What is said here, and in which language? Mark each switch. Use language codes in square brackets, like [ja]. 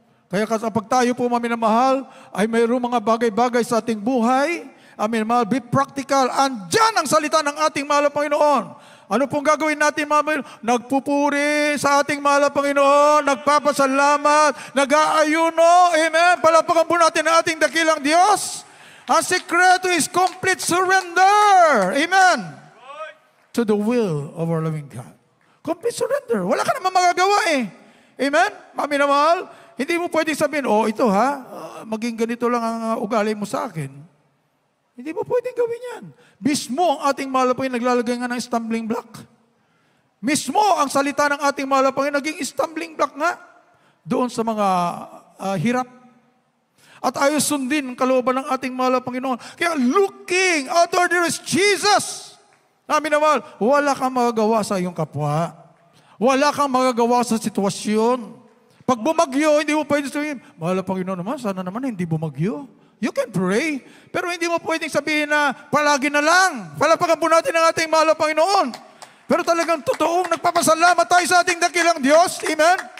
[tl] Kaya kapag tayo po, amin na mahal, ay mayroong mga bagay-bagay sa ating buhay, amin na mahal, [en] be practical. [tl] Andyan ang salita ng ating mahal na Panginoon. Ano pong gagawin natin, mga nagpupuri sa ating mahal na Panginoon, nagpapasalamat, nag-aayuno, amen. Palapakan po natin ang ating dakilang Diyos. Ang sekreto [en] is complete surrender, amen, to the will of our loving God. Complete surrender. [tl] Wala ka naman magagawa amen. Mami na mahal, hindi mo pwedeng sabihin, ito maging ganito lang ang ugali mo sa akin. Hindi mo pwedeng gawin yan. Mismo ang ating mahal na Panginoon naglalagay nga ng stumbling block. Mismo ang salita ng ating mahal na Panginoon naging stumbling block nga doon sa mga hirap. At ayaw sundin ang kalooban ng ating mahal na Panginoon. [en] Kaya looking outward, there is Jesus. [tl] Namin na mahal, wala kang magagawa sa iyong kapwa. Wala kang magagawa sa sitwasyon. Pag bumagyo, hindi mo pwedeng sabihin, mahal na Panginoon naman, sana naman hindi bumagyo. [en] You can pray, [tl] pero hindi mo pwedeng sabihin na palagi na lang. Palapakan po natin ang ating mahal na Panginoon. Pero talagang totoong nagpapasalamat tayo sa ating dakilang Diyos. Amen?